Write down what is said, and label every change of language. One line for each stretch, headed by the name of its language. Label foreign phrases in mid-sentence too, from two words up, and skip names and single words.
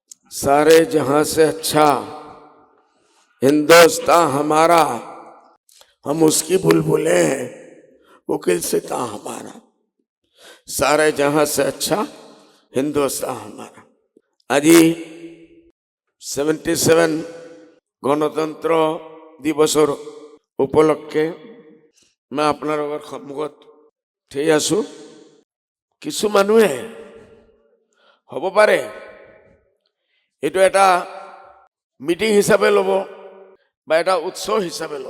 Hindi: सारे जहां से अच्छा हिंदुस्तान हमारा, हम उसकी बुलबुलें हैं, वकील सिता हमारा। सारे जहां से अच्छा हिंदुस्तान हमारा।
Assamese: আজি 77 গণতন্ত্ৰ দিৱসৰ উপলক্ষে মই আপোনালোকৰ সন্মুখত থিয় আছো। কিছু মানুহে হ'ব পাৰে এইটো এটা মিটিং হিচাপে ল'ব বা এটা উৎসৱ হিচাপে ল'ব।